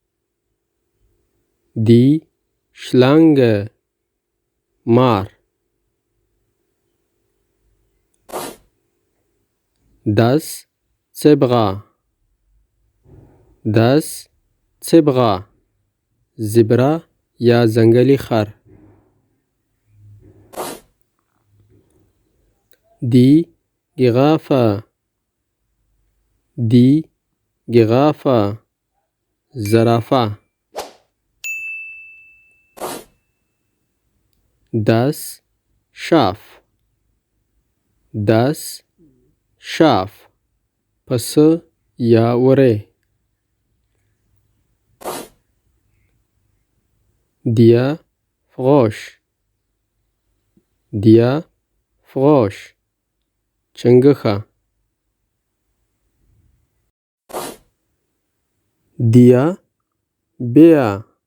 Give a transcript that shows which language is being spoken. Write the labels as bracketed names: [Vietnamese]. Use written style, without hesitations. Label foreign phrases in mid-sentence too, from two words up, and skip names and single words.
[German] Die Schlange. مار. Das Zebra. Das Zebra. [Pashto] زبرا یا ځنګلي خر. [German] Die Giraffe. Die Giraffe. زرافه. Das Schaf. Das Schaf. [Pashto] پسه یا وری. [German] Der Frosch. Der Frosch. چنگښه. Der Bär.